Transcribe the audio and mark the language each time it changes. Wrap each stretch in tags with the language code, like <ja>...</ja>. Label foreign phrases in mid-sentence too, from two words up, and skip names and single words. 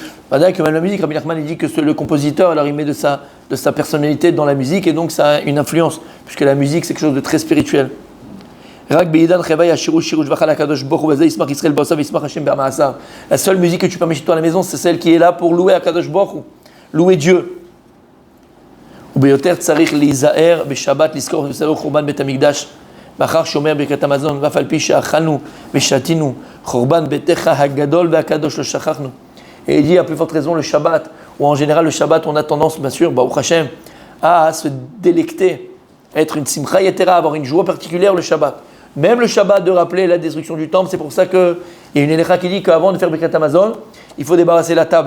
<fr>Bah, que même la musique, Rabbi Nachman il dit que le compositeur, alors il met de sa personnalité dans la musique et donc ça a une influence, puisque la musique c'est quelque chose de très spirituel. La seule musique que tu peux mettre chez toi à la maison, c'est celle qui est là pour louer</fr> <he>הקדוש ברוך הוא,</he> <fr>louer Dieu.</fr> <he>מאחר שומר ברכת המזון, ואף על פי שאכלנו ושתינו, חורבן ביתך הגדול והקדוש לא שכחנו.</he> <fr>Et il dit à plus forte raison le Shabbat, ou en général le Shabbat, on a tendance, bien sûr,</fr> <he>ברוך השם,</he> <fr>à se délecter, à être une</fr> <he>שמחה יתרה,</he> <fr>avoir une joie particulière le Shabbat. Même le Shabbat de rappeler la destruction du temple, c'est pour ça qu'il y a une élécha qui dit qu'avant de faire</fr> <he>ברכת המזון,</he> <fr>il faut débarrasser la table.</fr>